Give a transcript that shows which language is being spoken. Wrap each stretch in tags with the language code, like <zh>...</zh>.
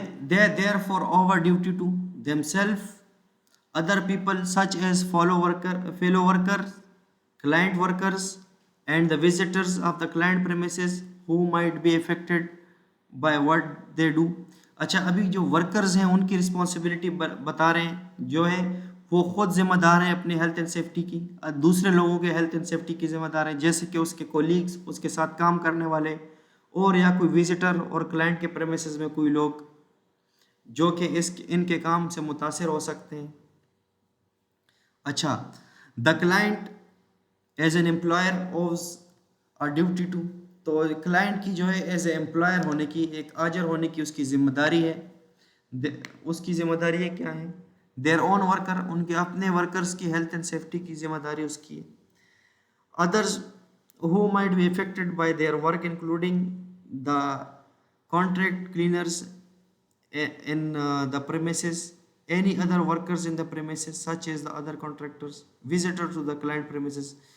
<en>They therefore over duty to themselves, other people such as fellow workers, client workers, and the visitors of the client premises who might be affected by what they do.</en> <ur>اچھا ابھی جو workers ہیں ان کی responsibility بتا رہے ہیں جو ہے وہ خود ذمہ دار ہیں اپنے ہیلتھ اینڈ سیفٹی کی، دوسرے لوگوں کے ہیلتھ اینڈ سیفٹی کی ذمہ دار ہیں جیسے کہ اس کے کولیگز، اس کے ساتھ کام کرنے والے، اور یا کوئی وزٹر اور کلائنٹ کے پریمیسز میں کوئی لوگ جو کہ ان کے کام سے متاثر ہو سکتے ہیں. اچھا</ur> <en>the client as an employer owes a duty to,</en> <ur>تو کلائنٹ کی جو ہے ایز اے امپلائر ہونے کی، ایک آجر ہونے کی اس کی ذمہ داری ہے. اس کی ذمہ داری ہے کیا ہے؟</ur> <en>their own worker,</en> <ur>ان کے اپنے ورکرز کی ہیلتھ اینڈ سیفٹی کی ذمہ داری اس کی ہے.</ur> <en>Others who might be affected by their work including the contract cleaners in the premises, any other workers in the premises such as the other contractors, visitor to the client premises.</en>